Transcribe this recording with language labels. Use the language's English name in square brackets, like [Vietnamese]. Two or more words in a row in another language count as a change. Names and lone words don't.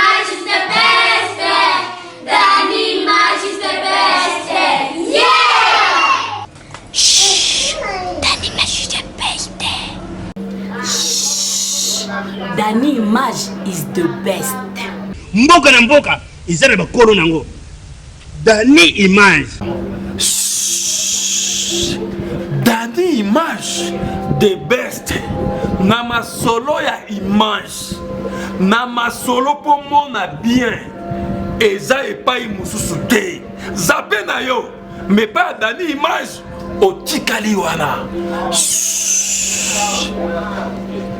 [English] is the best. Danny Image is the best. Yeah! Shh! Danny Image is the best. Shh! Danny Image is the best. [Lingala] Mboka na mboka izara bakolo nango. [English] Danny Image. Danny Image the best. [Lingala] Na masolo ya Image. Na masolo po mona bien. Eza epai mususu te. Zape na yo. [French] Mais pas Danny Image. [Lingala] Otikali wana.